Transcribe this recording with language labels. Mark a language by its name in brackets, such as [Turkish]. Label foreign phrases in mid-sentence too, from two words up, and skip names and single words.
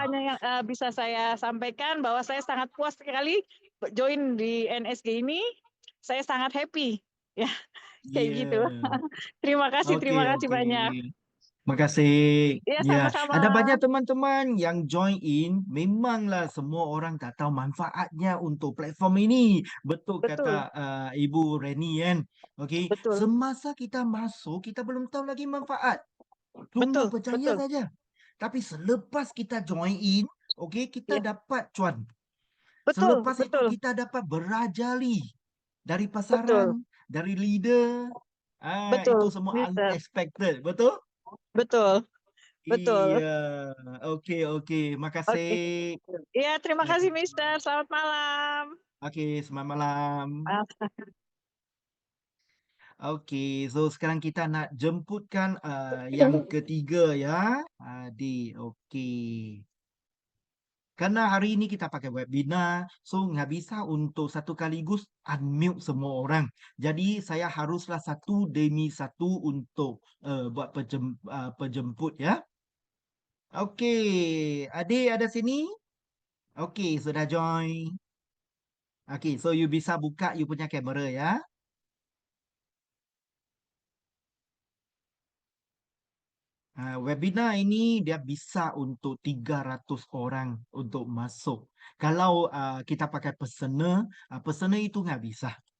[Indonesian] hanya yang bisa saya sampaikan bahwa saya sangat puas sekali join di NSG ini. Saya sangat happy. Ya, kayak iya. gitu. Oke, Terima kasih oke. banyak. Makasih. Ya, Ya, sama-sama. [Malay] ada banyak teman-teman yang [English] join in. [Malay] Memanglah semua orang tak tahu manfaatnya untuk platform ini. Betul kata Betul, Ibu Reni kan. Okey, betul, semasa kita masuk, kita belum tahu lagi manfaat. Cuma betul, percaya betul. saja. Tapi selepas kita [English] join in, [Malay] okey, kita Ya, dapat cuan. betul, Selepas itu betul, kita dapat berajali dari pasaran, betul, dari leader. Itu betul, semua Mister. unexpected, betul? Betul, betul. [Indonesian] Iya, oke oke, makasih. [Malay] Oke. Ya, terima kasih, Oke, Mister. Selamat malam. oke, selamat malam. Ah, Oke, so sekarang kita nak jemputkan yang ketiga ya. Adi, oke. Karena hari ini kita pakai webinar, so nggak bisa untuk satu kaligus unmute semua orang. Jadi saya haruslah satu demi satu untuk buat penjemput ya. Okey, Ade ada sini? Okey, sudah join. Okey, so you bisa buka you punya kamera ya. Webinar ini dia bisa untuk 300 orang untuk masuk. Kalau kita pakai personal itu nggak bisa.